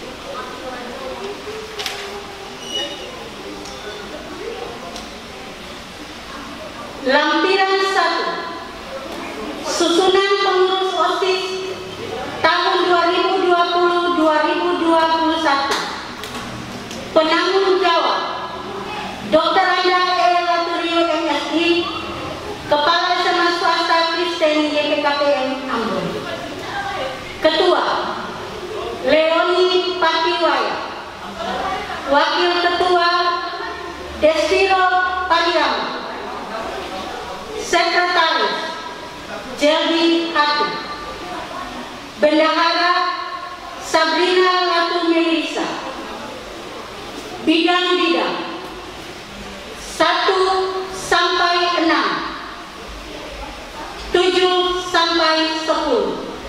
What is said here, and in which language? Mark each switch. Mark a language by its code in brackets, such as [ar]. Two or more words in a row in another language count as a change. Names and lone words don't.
[id] Lampiran 1, susunan pengurus OSIS tahun 2020-2021. Penanggung jawab Dr. Randa E. Laturiu MSc, Kepala SMA Swasta Kristen YPKPM Ambon. Ketua Leoni Patiwaya. Wakil Ketua Desiro Padiam. Sekretaris Jeldi Hatu. Bendahara Sabrina Ratu Melisa. Bidang-bidang 1 sampai 6, 7 sampai 10.